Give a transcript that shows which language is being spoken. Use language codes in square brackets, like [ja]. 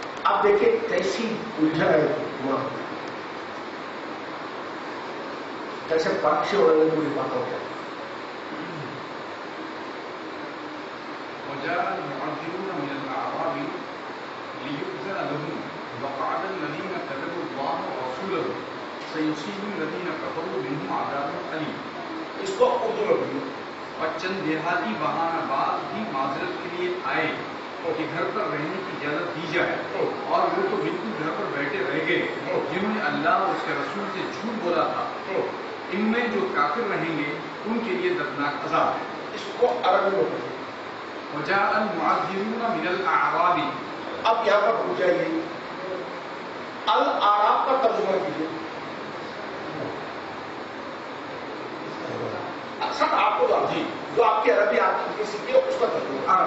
[ur] آپ دیکھیں کیسی الجھن ہے وہاں، کیسے پرکشے ہو رہے ہیں پوری باتوں کے. [ar] وجاء المعذرون من الأعراب ليؤذن لهم وقعد الذين كذبوا الله ورسوله سيصيب الذين كفروا منهم عذاب أليم. [ur] اس کو اردو میں بولیے. اور چند دیہاتی بہانہ باز بھی معذرت کے لیے آئے کہ گھر پر رہنے کی اجازت دی جائے، اور وہ تو بالکل گھر پر بیٹھے رہ گئے جنہوں نے اللہ اور اس کے رسول سے جھوٹ بولا تھا. ان میں جو کافر رہیں گے ان کے لیے دردناک عذاب ہے. اس کو عربی میں بولیے. [ar] وجاء المعذرون من الاعراب. [ur] اب یہاں پر پوچھ جائیے الاعراب کا ترجمہ کیجیے. اکثر آپ کو جی جو آپ کی عربی آپ کی سیکھی اس کا ترجمہ